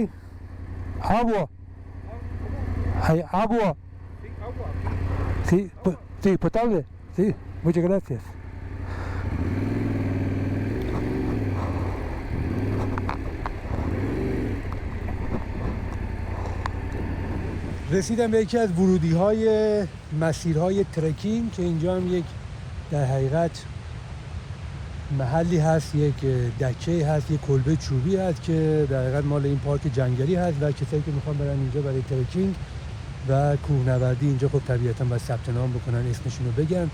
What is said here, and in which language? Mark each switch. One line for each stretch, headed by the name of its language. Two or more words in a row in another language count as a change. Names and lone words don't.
Spanish: Agua. Hay agua. Sí, sí, potable. Sí, muchas gracias.
Persian: رسیدم به یکی از ورودی‌های مسیرهای ترکینگ که اینجا هم یک در حقیقت محلی هست، یک دکه هست، یک کلبه چوبی هست که در حقیقت مال این پارک جنگلی هست و کسایی که میخوان برن اینجا برای ترکینگ و کوهنوردی اینجا خب طبیعتاً باید ثبت نام بکنن، اسمشون رو بگن.